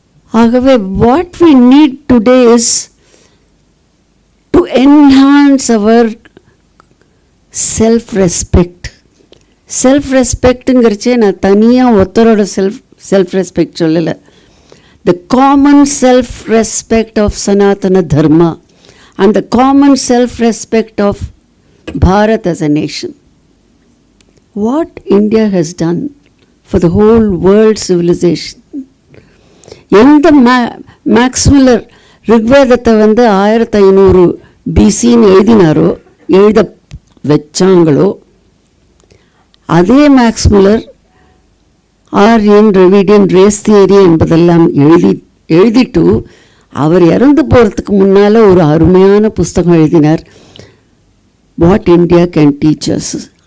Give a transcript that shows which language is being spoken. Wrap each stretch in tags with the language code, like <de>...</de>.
<en>ஆகவே what we need today is to enhance our self-respect.</en> <ta>Self-respectங்கிறச்சே நான் தனியாக ஒருத்தரோட self-respect சொல்லலை.</ta> <en>The common self-respect of Sanatana Dharma and the common self-respect of Bharat as a nation. What India has done for the whole world civilization.</en> <ta>எந்த மேக்ஸ்மில்லர் ரிக்வேதத்தை வந்து 1500 பிசின்னு எழுத வச்சாங்களோ, அதே மேக்ஸ்மில்லர் Aryan, Dravidian, race theory என்பதெல்லாம் எழுதிட்டு அவர் இறந்து போகிறதுக்கு முன்னால் ஒரு அருமையான புஸ்தகம் எழுதினார், what India can teach as.</ta>